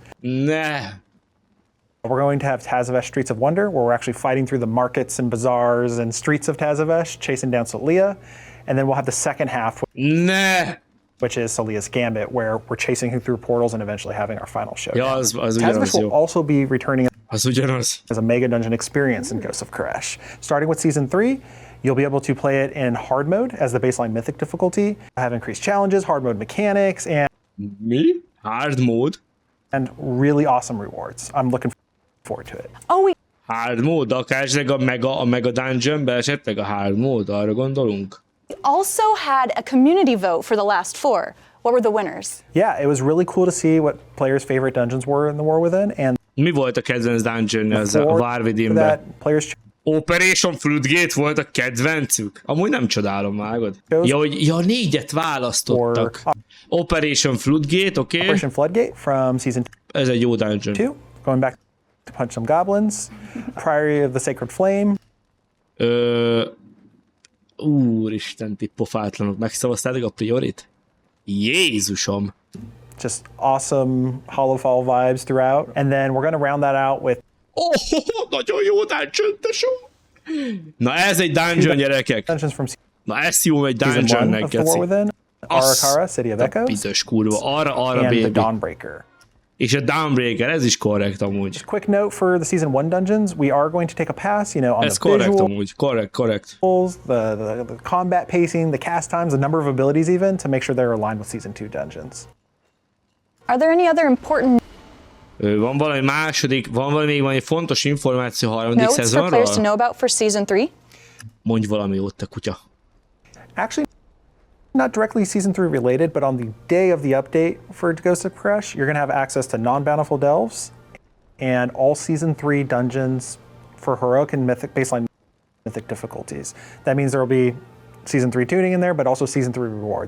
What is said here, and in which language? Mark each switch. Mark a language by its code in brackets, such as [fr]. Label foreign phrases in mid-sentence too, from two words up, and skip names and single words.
[hu] Ne! [en] We're going to have Tazavesh Streets of Wonder, where we're actually fighting through the markets and bazaars and streets of Tazavesh, chasing down Solia. And then we'll have the second half, [hu] Ne! [en] which is Solia's Gambit, where we're chasing through portals and eventually having our final showdown. [hu] Ja, az ugyanaz [en] Tazavesh will [hu] jó. [en] also be returning [hu] Az ugyanaz. [en] as a mega dungeon experience in Ghost of Kövess. Starting with Season 3, you'll be able to play it in hard mode as the baseline mythic difficulty, have increased challenges, hard mode mechanics, [hu] Mi? [en] Hard mode? and really awesome rewards. I'm looking forward to it. Oh, we Hard mode? [hu] Akár esetleg a [en] mega dungeonbe [hu] esetleg a [en] hard mode, [hu] arra gondolunk? [en] also had a community vote for the last 4. What were the winners? Yeah, it was really cool to see what players' favorite dungeons were in the War Within, and [hu] Mi volt a kedvenc dungeon ez a Warwithinben? Operation Floodgate volt a kedvencük? Amúgy nem csodálom, vágod? Ja, 4-et választottak. Operation Floodgate, oké. [en] Operation Floodgate from season 2. [hu] Ez egy jó dungeon. [en] Going back to punch some goblins. Priory of the Sacred Flame. [hu] Úristen, ti pofátlanok. Megszavaztátok a priorit? Jézusom. [en] Just awesome Hollowfall vibes throughout. And then we're going to round that out with [hu] nagyon jó dungeon, tesó. Na ez egy dungeon, gyerekek. Na ez jó egy dungeonnek, geci. [en] Arakara, City of Echoes. [hu] Biztos kurva. Arra [en] and baby. the Dawnbreaker. [hu] És a Dawnbreaker, ez is korrekt amúgy. [en] Quick note for the season 1 dungeons, we are going to take a pass, on [hu] ez [en] the [hu] korrekt [en] visuals, [hu] amúgy, korrekt. [en] The combat pacing, the cast times, the number of abilities even, to make sure they're aligned with season 2 dungeons. Are there any other important [hu] Van valami második, van valami fontos információ a harmadik [en] notes for [hu] szezonról? [en] players to know about for season 3? [hu] Mondj valami ott, a kutya. [en] Actually, not directly season 3 related, but on the day of the update for Ghost of Koresh, you're going to have access to non-bountiful delves and all season 3 dungeons for heroic and mythic baseline mythic difficulties. That means there will be season 3 tuning in there, but also season 3 rewards.